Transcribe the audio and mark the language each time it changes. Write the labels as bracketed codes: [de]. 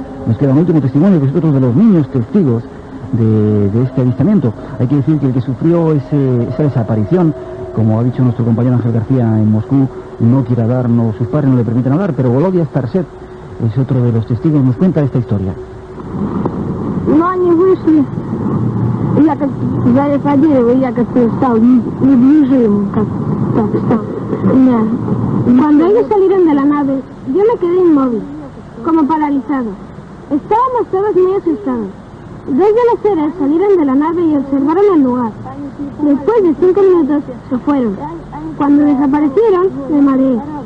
[es] Nos queda un último testimonio, que es otro de los niños testigos de este avistamiento. Hay que decir que el que sufrió esa desaparición, como ha dicho nuestro compañero Ángel García en Moscú, no quiere hablarnos, sus padres no le permiten hablar, pero Volodya Starset es otro de los testigos, nos cuenta esta historia. [ru] Но они вышли, я как залез по дереву, я как-то стал недвижим, как так стал. [es] Cuando ellos salieron de la nave, yo me quedé inmóvil, como paralizado. Estábamos todos muy asustados. 2 de los seres salieron de la nave y observaron el lugar. Después de 5 minutos se fueron. Cuando desaparecieron, me mareé.